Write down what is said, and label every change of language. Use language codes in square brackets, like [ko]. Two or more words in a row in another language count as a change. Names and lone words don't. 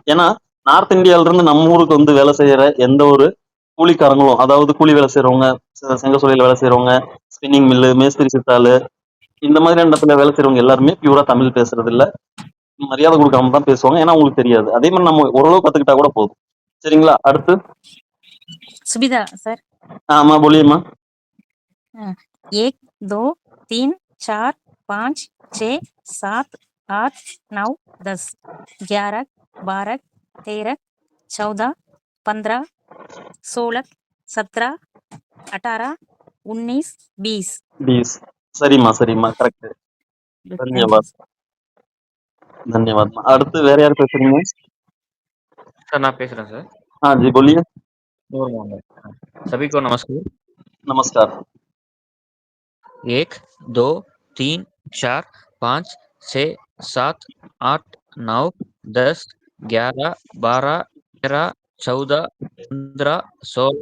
[ta] ஏன்னா நார்த் இந்தியால இருந்து நம்ம ஊருக்கு வந்து வேலை செய்யற எந்த ஒரு கூலிக்காரங்களும், அதாவது கூலி வேலை செய்யறவங்க, செங்க சூளையில வேலை செய்யறவங்க, [en] spinning mill, [ta] மேஸ்திரி சித்தாலு, இந்த மாதிரியான இடத்துல வேலை செய்யறவங்க எல்லாருமே பியூரா தமிழ் பேசுறது இல்ல. மரியாதை கொடுக்காம தான் பேசுவாங்க. ஏன்னா அவங்களுக்கு தெரியாது. அதே மாதிரி நம்ம ஓரளவு கத்துக்கிட்டா கூட போதும். சரிங்களா? அடுத்து [hi] सुविधा सर। [ta] ஆமா बोलिएம்மா. [hi] 1 2 3 4 5 6 7 8 9 10 11 12 13 14 15 16 17 18 19 20 [ta] 20 சரிம்மா கரெக்ட். [en] thank you [ta] தன்யவாத். धन्यवाद। அடுத்து வேற யார் பேசுறீங்க? सर நான் பேசுறேன் சார்। [hi] हाँ जी, बोलिए। और मांगे। सभी को नमस्कार। नमस्कार। 1 2 3 4 5 6 7 8 9 10 11 12 13 14 15 16